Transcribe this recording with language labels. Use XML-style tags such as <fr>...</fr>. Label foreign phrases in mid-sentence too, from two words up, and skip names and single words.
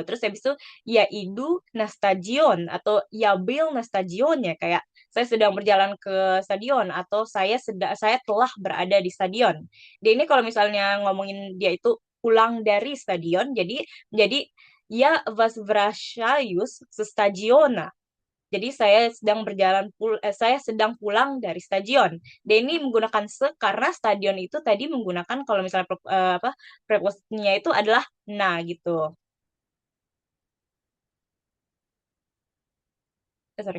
<id>Terus habis itu</id> <ru>я иду на стадион</ru> <id>atau</id> <ru>я был на стадион</ru> <id>ya kayak saya sedang berjalan ke stadion atau saya telah berada di stadion. Dia ini kalau misalnya ngomongin dia itu pulang dari stadion, jadi</id> <ru>я возвращаюсь со стадиона.</ru> <id>Jadi saya sedang pulang dari stadion. Dia ini menggunakan se karena stadion itu tadi menggunakan kalau misalnya apa preposisinya itu adalah na gitu. Sorry.</id>